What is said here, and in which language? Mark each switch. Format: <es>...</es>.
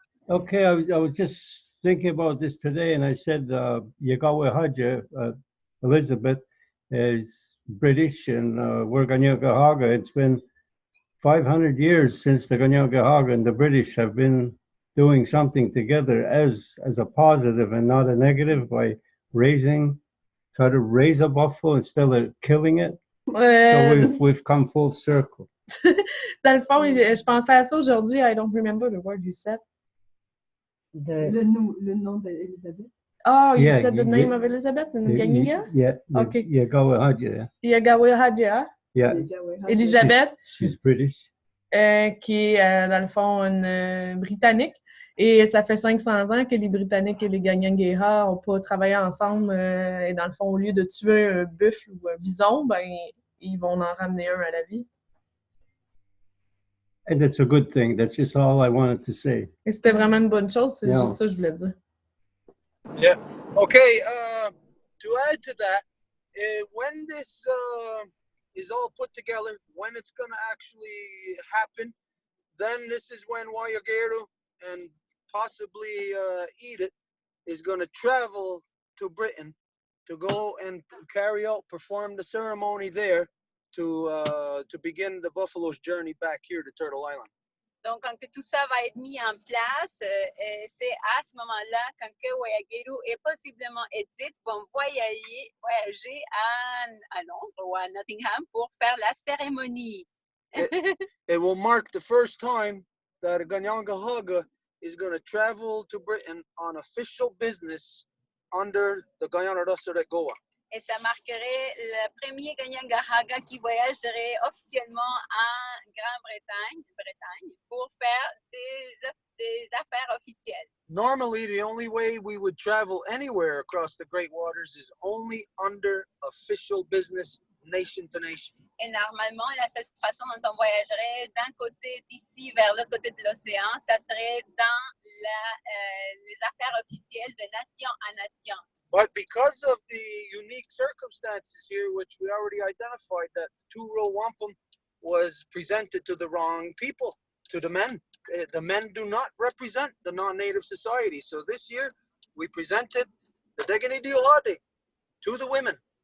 <en>Okay, I was just thinking about this today, and I said Yagawa Haja, Elizabeth, is British, and we're Ganyagahaga. It's been 500 years since the Ganyagahaga and the British have been doing something together as a positive and not a negative by try to raise a buffalo instead of killing it. So we've come full circle.</en> <fr>Dans le fond, je pensais à ça aujourd'hui.</fr> <en>I don't remember the word you said.</en> <fr>Le nom d'Elisabeth.</fr> <en>Oh, you said the name of Elizabeth in Ganyiga? Yeah. Okay.</en> <moh>Yagawa Yagawa.</moh> <en>Yeah. Elizabeth. She's British.</en> <fr>Qui est, dans le fond, une Britannique. Et ça fait 500 ans que les Britanniques et les Ganyanguera n'ont pas travaillé ensemble. Et dans le fond, au lieu de tuer un buffle ou un bison, ben, ils vont en ramener un à la vie.</fr> <en>And it's a good thing. That's just all I wanted to say.</en> <fr>Et c'était vraiment une bonne chose. C'est juste ça que je voulais dire.</fr> <en>Yeah. Okay. To add to that, when this is all put together, when it's going to actually happen, then this is when Wayagero and possibly Edith is going to travel to Britain to go and perform the ceremony there to begin the buffalo's journey back here to Turtle Island.</en> <fr>Donc, quand que tout ça va être mis en place, c'est à ce moment-là, quand que Wayagero et possiblement Edith vont voyager à Londres ou à Nottingham pour faire la cérémonie.</fr> <en>It will mark the first time that Ganyangahaga is going to travel to Britain on official business under the Guyana Rassaret Goa.</en> <fr>Et ça marquerait le premier Ganyangahaga qui voyagerait officiellement en Grande-Bretagne pour faire des affaires officielles.</fr> <en>Normally, the only way we would travel anywhere across the Great Waters is only under official business, nation to nation.</en> <fr>Et normalement, la seule façon dont on voyagerait d'un côté d'ici vers l'autre côté de l'océan, ça serait dans les affaires officielles de nation à nation.</fr> <en>But because of the unique circumstances here, which we already identified, that the Row Wampum was presented to the wrong people, to the men. The men do not represent the non-native society. So this year, we presented the Degani Diohade to the women.</en>